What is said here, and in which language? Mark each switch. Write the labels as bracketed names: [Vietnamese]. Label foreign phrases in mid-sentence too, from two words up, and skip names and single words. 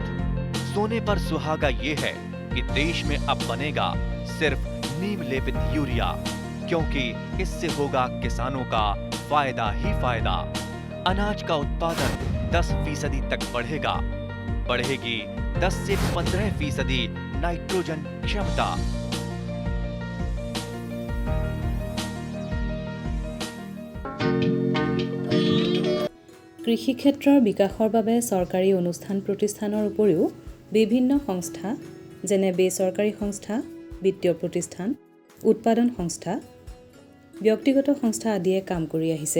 [Hindi] सोने पर सुहागा ये है कि देश में अब बनेगा सिर्फ नीम लेपित यूरिया, क्योंकि इससे होगा किसानों का फायदा ही फायदा। अनाज का उत्पादन 10% तक बढ़ेगा, बढ़ेगी 10 से 15% नाइट्रोजन क्षमता। [Assamese] কৃষি ক্ষেত্ৰৰ বিকাশৰ বাবে চৰকাৰী অনুষ্ঠান প্ৰতিষ্ঠানৰ উপৰিও বিভিন্ন সংস্থা যেনে বেচৰকাৰী সংস্থা, বিত্তীয় প্ৰতিষ্ঠান, উৎপাদন সংস্থা, ব্যক্তিগত সংস্থা আদিয়ে কাম কৰি আহিছে।